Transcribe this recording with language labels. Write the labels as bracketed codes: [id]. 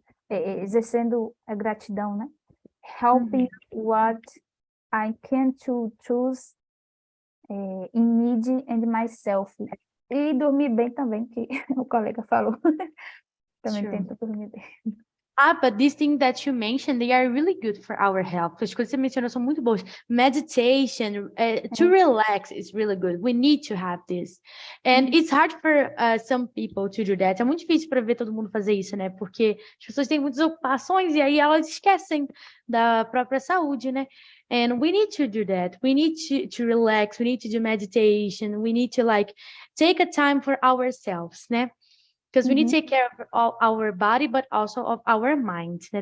[pt] Exercendo a gratidão, né? [en] Helping what I can to choose in need and myself. [pt] E dormir bem também, que o colega falou. Também tento dormir bem. [en] But these things that you mentioned, they are really good for our health. [pt] As coisas que você mencionou são muito boas. [en] Meditation, to relax is really good. We need to have this. And it's hard for some people to do that. [pt] É muito difícil para ver todo mundo fazer isso, né? Porque as pessoas têm muitas ocupações e aí elas esquecem da própria saúde, né? [en] And we need to do that. We need to relax. We need to do meditation. We need to take a time for ourselves, né? Because we need to take care of all our body, but also of our mind, né?